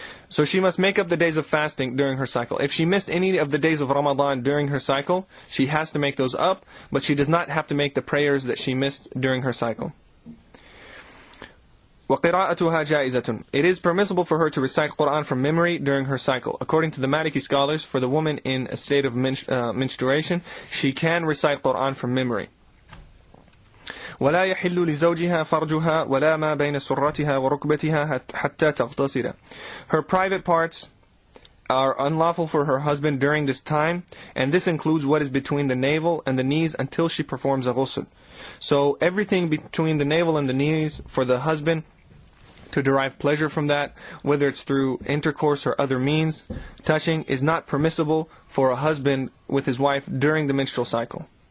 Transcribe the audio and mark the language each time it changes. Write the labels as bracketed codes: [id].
[en] So she must make up the days of fasting during her cycle. If she missed any of the days of Ramadan during her cycle, she has to make those up, but she does not have to make the prayers that she missed during her cycle. [ar] وَقِرَاءَتُهَا جَائِزَةٌ. [en] It is permissible for her to recite Quran from memory during her cycle. According to the Maliki scholars, for the woman in a state of menstruation, she can recite Quran from memory. [ar] ولا يحل لزوجها فرجها ولا ما بين سرتها وركبتها حتى تغتسل. [en] Her private parts are unlawful for her husband during this time, and this includes what is between the navel and the knees until she performs a ghusl. So everything between the navel and the knees for the husband to derive pleasure from that, whether it's through intercourse or other means, touching, is not permissible for a husband with his wife during the menstrual cycle.